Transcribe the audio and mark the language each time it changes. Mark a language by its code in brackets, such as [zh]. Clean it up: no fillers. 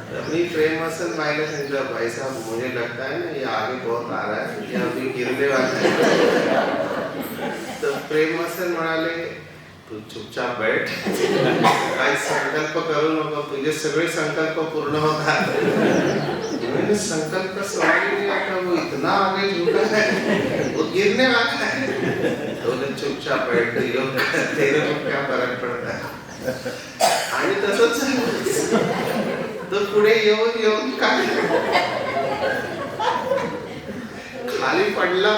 [mr] मी प्रेम मसन भाईला सांगितलं, [hi] भाई साहब मुझे लगता है ना ये आगे बहुत आ रहा है, ये अभी गिरने वाला है. [mr] तर प्रेम मसन म्हणाले, तू चुपचाप बैठ, काही संकल्प करू नको, तुझे सगळे संकल्प पूर्ण होतात. [hi] मैंने संकल्प समझ नहीं आता, वो इतना आगे झुका है, वो गिरने वाला है. बोले चुपचाप बैठ, योग तेरे को क्या फरक पड़ता है. [mr] आणि तसंच तो पुढे येऊन काय खाली पडला.